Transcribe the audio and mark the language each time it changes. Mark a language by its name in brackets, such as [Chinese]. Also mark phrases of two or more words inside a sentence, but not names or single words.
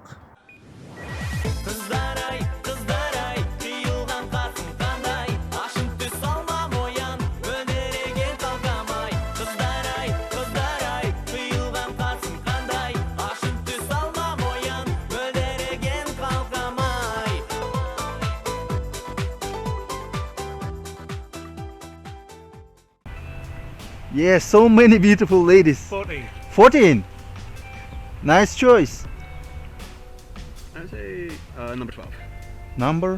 [Kazakh] Қыздар-ай, қыздар-ай, қиылған қасың қандай, ашын түс алмам оян, мөлдіреген қалқамай. Қыздар-ай, қыздар-ай, қиылған қасың қандай, ашын түс алмам оян, мөлдіреген қалқамай. [English] Yes, so many beautiful ladies. 14. 14. Nice choice. I'd say number 12. Number?